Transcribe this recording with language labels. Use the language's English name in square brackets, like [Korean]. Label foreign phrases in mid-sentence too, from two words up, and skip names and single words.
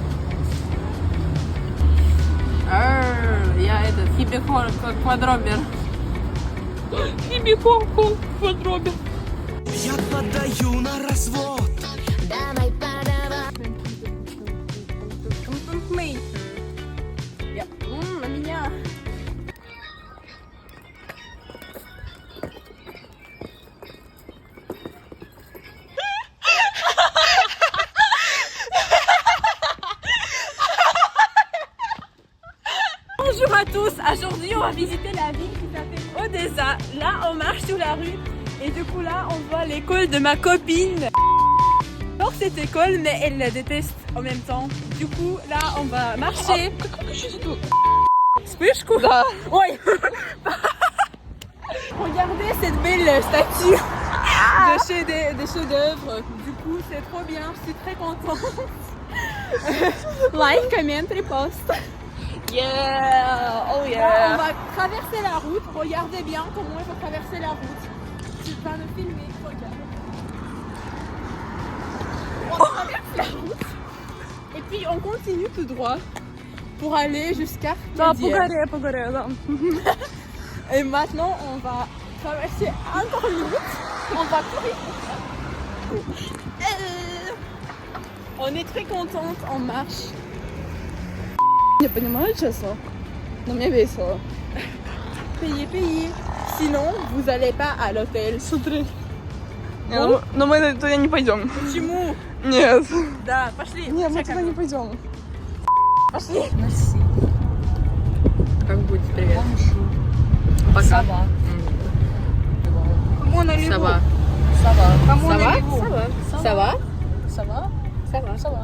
[Russian] Я этот хиппи-хор квадробер. Хиппи-хор квадробер. Я подаю на развод. Давай подавай. На меня. [French] Bonjour à tous, aujourd'hui on va visiter la ville qui s'appelle Odessa. Là on marche sur la rue et du coup là on voit l'école de ma copine. J'adore cette école mais elle la déteste. en même temps. Du coup, là, on va marcher. Spishku. Oui. Regardez cette belle statue des chefs-d'œuvre. Du coup, c'est trop bien. Je suis très contente. [English] Like, comment, repost. Yeah! Oh [French] Là, [English] yeah! [French] on va traverser la route. Regardez bien comment il faut traverser la route. Tu vas me filmer. Regarde. On traverse la route. Et puis on continue tout droit pour aller jusqu'à Kadier. Et maintenant on va traverser encore une route. On va courir. On est très contente, on marche. [Russian] Не понимаю, честно. Но мне весело. [French] Payez. Sinon, vous allez pas à l'hôtel. [Russian] Смотри. Но мы туда не пойдем. Почему? Нет. Да, пошли. Нет, мы туда не пойдем. Пошли. Как будет? Привет. Пока. [French] Ça va. Ça va. Ça va.